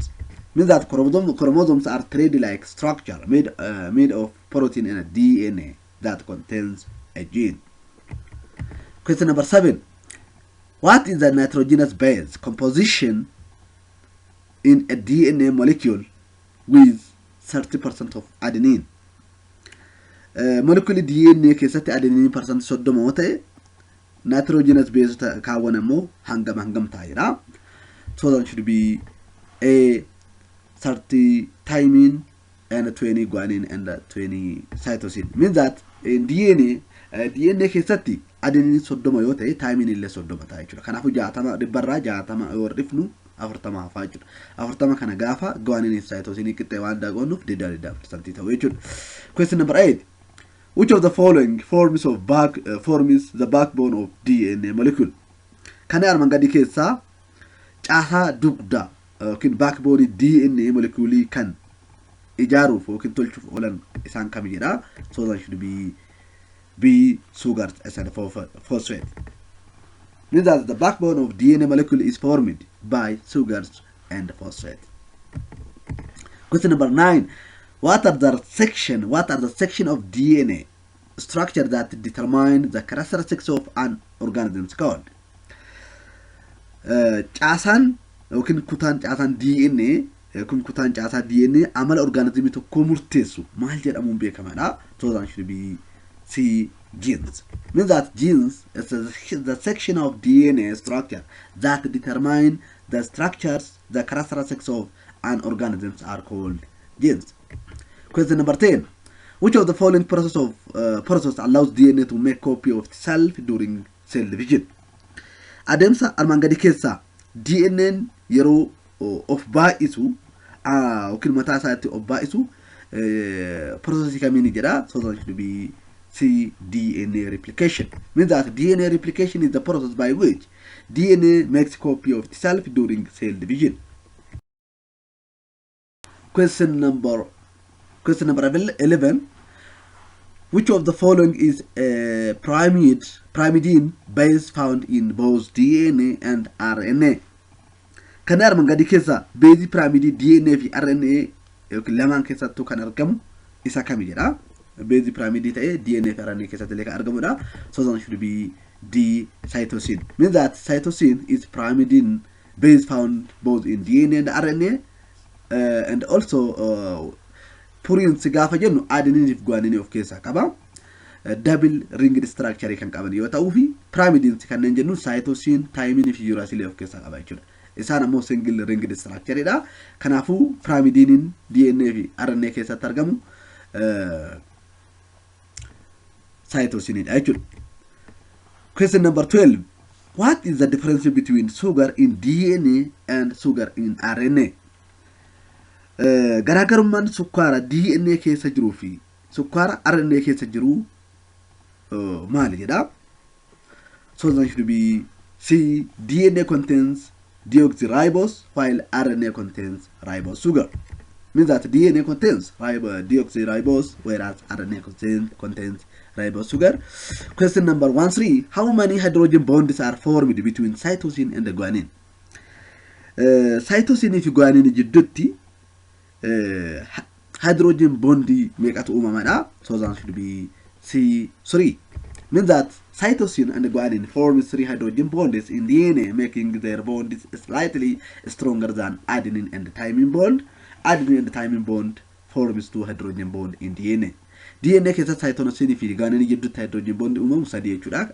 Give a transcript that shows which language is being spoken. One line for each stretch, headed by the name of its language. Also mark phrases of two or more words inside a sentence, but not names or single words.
English: Means that chromosomes are thread-like structure made of protein and DNA that contains a gene. Question number 7: what is the nitrogenous base composition in a DNA molecule with 30% of adenine? Molecule DNA
Oromo: keessatti adenine percent 30 yoo ta'e
English: nitrogenous base
Oromo: kaawwanammoo hangam ta'edha.
English: So that should be A 30 thymine and 20 guanine and 20 cytosine. Means that in DNA keessatti adenine soddoma yoo ta'e thymine illee soddoma ta'a jechuudha.
Oromo: Kanaafuu 60 dhibbarraa 60 yoo dhifnu 40 hafaa jechuudha. 40 kana gaafa guanine cytosine qixxee waan daaqonnuuf 20% ta'u jechuudha.
English: Question number 8. Which of the following forms the backbone of DNA molecule?
Oromo: Kan armaan gadi keessaa caasaa dugda yookiin
English: backbone DNA molecule
Oromo: kan ijaaruuf yookiin tolchuuf oolan isaan kam jedha.
English: So that should be B, sugars and phosphate. Means that the backbone of DNA molecule is formed by sugars and phosphate. Question number 9. What are the section of DNA structure that determine the characteristics of an organism's code?
Oromo: Caasan yookiin kutaan caasan DNA yookiin kutaan caasaa DNA amala organismii tokko murteessu maal jedhamuun beekamaadha.
English: So that should be C, genes. Means that genes is the section of DNA structure that determine the characteristics of an organism are called genes. Question number 10. Which of the following process allows DNA to make copy of itself during cell division?
Oromo: Ademsa armaan gadi keessaa DNA yeroo of baay'isu yookiin mataa isaatti of baay'isu process kamiin jedha.
English: So that should be C, DNA replication. Means that DNA replication is the process by which DNA makes copy of itself during cell division. Question number 11. Which of the following is a pyrimidine base found in both DNA and RNA?
Oromo: Kan armaan gadi keessa
English: base pyrimidine DNA
Oromo: fi RNA yookiin lamaan keessattuu kan argamu isa kam jedha.
English: Base pyrimidine
Oromo: ta'e DNA fi RNA keessatti illee kan argamudha.
English: So that should be D, cytosine. Means that cytosine is pyrimidine base found both in DNA and RNA, and also purines
Oromo: gaafa jennu adenine fi guanine of keessaa qaba.
English: Double ringed structure
Oromo: kan qaban yoo ta'uu fi pyrimidines kanneen jennu cytosine, thymine fi uracil of keessaa qaba jechuudha. Isaan ammoo
English: single ringed structure
Oromo: dha. Kanaafuu pyrimidine DNA fi RNA keessatti argamu cytosine dha jechuudha.
English: Question number 12. What is the difference between sugar in DNA and sugar in RNA?
Oromo: Garaagarummaan sukkaara DNA keessa jiruu fi sukkaara RNA keessa jiru maali jedha?
English: So that should be C, DNA contains deoxyribose while RNA contains ribose sugar. Means that DNA contains deoxyribose whereas RNA contains ribose sugar. Question number 13. How many hydrogen bonds are formed between cytosine and the guanine?
Oromo: Cytosine fi guanine jidduutti
English: hydrogen bondi
Oromo: meeqatu uumamana?
English: So that should be C, 3. Means that cytosine and the guanine form 3 hydrogen bonds in DNA, making their bonds slightly stronger than adenine and thymine bond. Adenine and thymine bond forms 2 hydrogen bond in DNA.
Oromo: DNA keessa cytosine fi guanine jidduutti
English: hydrogen bond
Oromo: uumamu sadii jechuudha.